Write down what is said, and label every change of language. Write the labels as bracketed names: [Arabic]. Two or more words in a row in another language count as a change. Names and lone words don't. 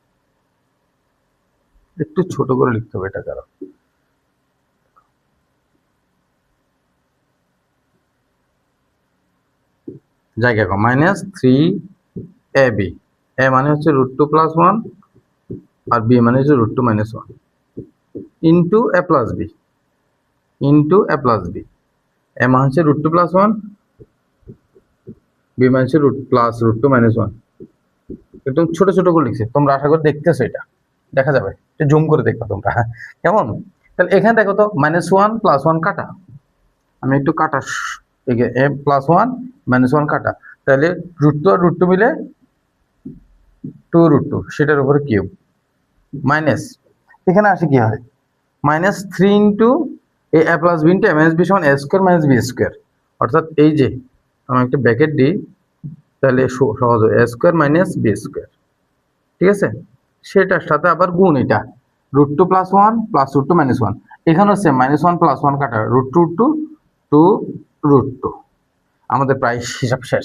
[Bangla] একটু ছোট করে লিখতে হবে এটা, কারণ জায়গা কম, মাইনাস 3ab, a মানে হচ্ছে √2 + 1 আর b মানে হচ্ছে √2 - 1 ইন্টু a + b, ইন্টু a + b, a মানে হচ্ছে √2 + 1, b মানে হচ্ছে √2 - 1। একদম ছোট ছোট করে লিখছে, তোমরা আশা করি দেখতেছো, এটা দেখা যাবে, এটা জুম করে দেখবা তোমরা, কেমন? তাহলে এখানে দেখো তো -1 + 1 কাটা, আমি একটু কাটা, a + 1 - 1 কাটা, তাহলে √2 আর √2 মিলে 2√2, সেটার উপরে [English] cube minus, [Bangla] এখানে আসে কি হয়, -3 * a + b * a - b সমান a² - b², অর্থাৎ এই যে আমি একটা ব্র্যাকেট দিই, তাহলে সহজ হয় a² - b², ঠিক আছে? সেটার সাথে আবার গুণ এটা, √2 + 1 + √2 - 1, এখানেও সেম -1 + 1 কাটা, √2 2 √2, আমাদের প্রায় হিসাব শেষ।